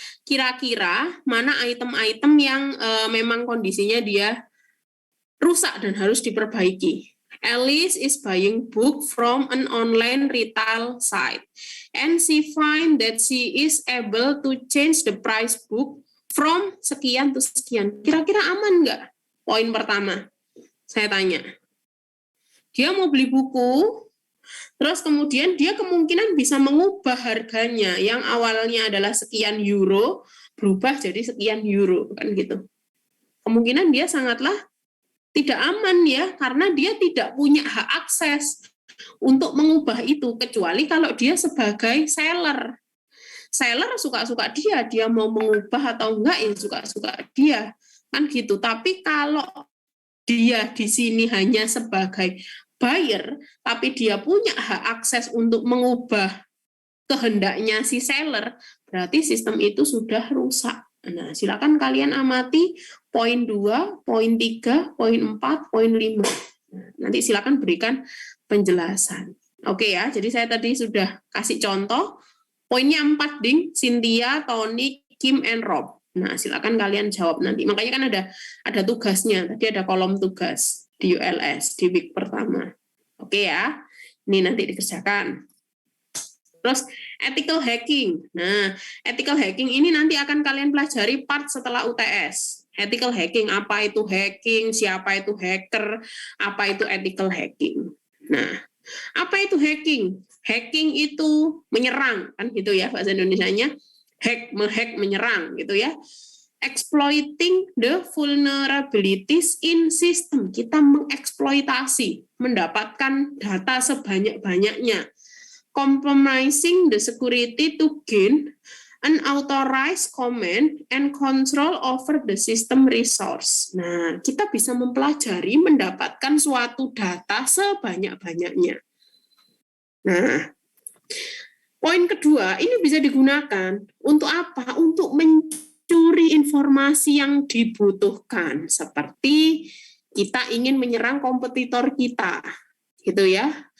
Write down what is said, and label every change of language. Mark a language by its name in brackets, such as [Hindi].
[Indonesian] Kira-kira mana item-item yang memang kondisinya dia rusak dan harus diperbaiki. [English] Alice is buying book from an online retail site, and she find that she is able to change the price book from [Indonesian] sekian [English] to sekian. [Indonesian] Kira-kira aman nggak? Poin pertama, saya tanya. Dia mau beli buku, terus kemudian dia kemungkinan bisa mengubah harganya yang awalnya adalah sekian euro, berubah jadi sekian euro, kan gitu. Kemungkinan dia sangatlah tidak aman ya, karena dia tidak punya hak akses untuk mengubah itu, kecuali kalau dia sebagai seller. Seller suka-suka dia mau mengubah atau enggak ya suka-suka dia, kan gitu. Tapi kalau dia di sini hanya sebagai buyer, tapi dia punya hak akses untuk mengubah kehendaknya si seller, berarti sistem itu sudah rusak. Nah, silakan kalian amati poin 2, poin 3, poin 4, poin 5. Nanti silakan berikan penjelasan. Oke ya, jadi saya tadi sudah kasih contoh. Poinnya 4, Ding. [English] Cynthia, Tony, Kim, and Rob. [Indonesian] Nah, silakan kalian jawab nanti. Makanya kan ada tugasnya. Tadi ada kolom tugas di ULS, di week pertama. Oke ya, ini nanti dikerjakan. Terus ethical hacking. Nah, ethical hacking ini nanti akan kalian pelajari part setelah UTS. Ethical hacking, apa itu hacking, siapa itu hacker, apa itu ethical hacking. Nah, apa itu hacking? Hacking itu menyerang, kan gitu ya bahasa Indonesianya. Menghack, menyerang gitu ya. [English] Exploiting the vulnerabilities in system. [Indonesian] Kita mengeksploitasi, mendapatkan data sebanyak-banyaknya. [English] Compromising the security to gain unauthorized command and control over the system resource. [Indonesian] Nah, kita bisa mempelajari mendapatkan suatu data sebanyak-banyaknya. Nah, poin kedua, ini bisa digunakan untuk apa? Untuk mencuri informasi yang dibutuhkan, seperti kita ingin menyerang kompetitor kita, gitu ya.